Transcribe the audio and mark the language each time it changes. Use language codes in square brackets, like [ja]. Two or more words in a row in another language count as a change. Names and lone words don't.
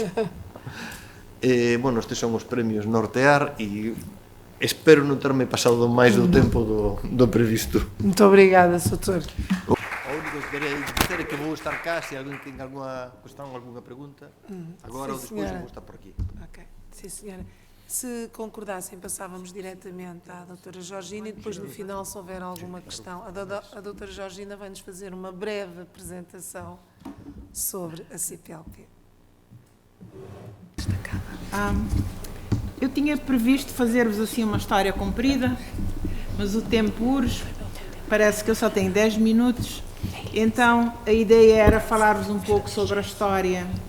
[gl] Bueno, estes son os premios Nortear e espero non terme pasado máis do tempo do previsto. [pt] Muito obrigada, Soutor. [gl] O único que quería dizer é que vou estar cá, se alguén ten alguna cuestión, alguna pregunta, agora ou despois vou estar por aquí. [pt] Ok, sim senhora. Se concordassem, passávamos diretamente à doutora Georgina e depois no final, se houver alguma questão, a doutora Georgina vai-nos fazer uma breve apresentação sobre a CPLP. Eu tinha previsto fazer-vos assim uma história comprida, mas o tempo urge, parece que eu só tenho 10 minutos, então a ideia era falar-vos um pouco sobre a história